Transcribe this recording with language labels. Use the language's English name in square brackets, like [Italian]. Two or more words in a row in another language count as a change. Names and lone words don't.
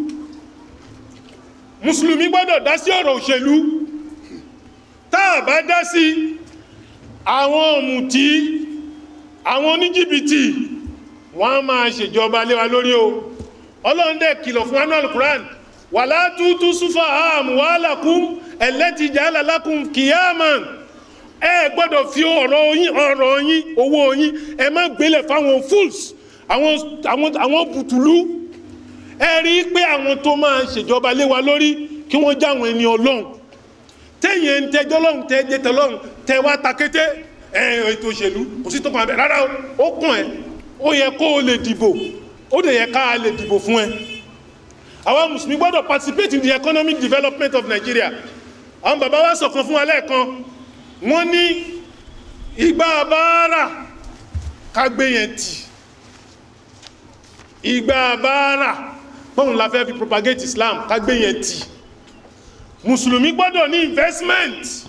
[Yoruba] Mùsùlùmí gbọ́dọ̀ dá sí ọ̀rọ̀ òṣèlú. Tá a bá dá sí, àwọn ọ̀mùtí, àwọn oníjìbìtì wọ́n á máa ṣèjọba lé wa lórí o. Ọlọ́run dẹ̀ kìlọ̀ fún anú al-Qur'an, [Arabic] ولا تؤتوا السفهاء أموالكم التي جعل لكم قياما. [Yoruba] Ẹ gbọ́dọ̀ fi ọ̀rọ̀ yín, owó yín, ẹ má gbélẹ̀ fáwọn fools, àwọn bùtùlú. Ẹ rí pé àwọn tó máa ṣèjọba lé wa lórí kí wọ́n jáwọn ẹni Ọlọ́run. Tẹ́yìn tẹjọ́ lọ́run tẹ́jẹ́ tọ́lọ́run tẹ wá takété ètò òṣèlú kò sí tó kàn bẹ̀ rárá ó kàn ẹ́, ó yẹ kó o lè dìbò, ó dẹ̀ yẹ ká lè dìbò fún ẹ. Àwọn mùsùlùmí gbọ́dọ̀ [English] participate in the economic development of Nigeria. [Yoruba] Àwọn bàbá wa sọ̀kan fún wa lẹ́ẹ̀kan, wọ́n ní ìgbà báárà kágbé yẹn tì. Ìgbà báárà bọ́n la fẹ́ fi [English] propagate Islam [Yoruba] kágbé yẹn tì. Mùsùlùmí gbọ́dọ̀ ní investment.